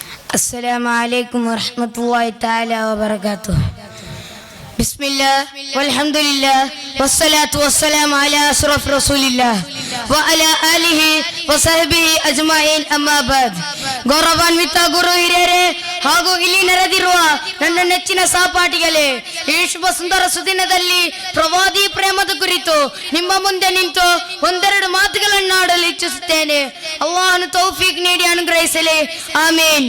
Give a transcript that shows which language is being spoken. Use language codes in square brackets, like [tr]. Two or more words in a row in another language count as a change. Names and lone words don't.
[ar] السلام عليكم ورحمة الله تعالى وبركاته. بسم الله والحمد لله والصلاة والسلام على أشرف رسول الله وعلى آله وصحبه أجمعين أما بعد. [kn] ಗೌರವಾನ್ವಿತ ಗುರು ಹಿರಿಯರೇ ಹಾಗೂ ಇಲ್ಲಿ ನೆರೆದಿರುವ ನನ್ನ ನೆಚ್ಚಿನ ಸಹಪಾಠಿಗಳೇ, ಈ ಶುಭ ಸುಂದರ ಸುದಿನದಲ್ಲಿ ಪ್ರವಾದಿ ಪ್ರೇಮದ ಕುರಿತು ನಿಮ್ಮ ಮುಂದೆ ನಿಂತು ಒಂದೆರಡು ಮಾತುಗಳನ್ನು ಆಡಲು ಇಚ್ಛಿಸುತ್ತೇನೆ. ಅಲ್ಲಾಹನು ತೌಫೀಕ್ ನೀಡಿ ಅನುಗ್ರಹಿಸಲಿ, ಆಮೀನ್.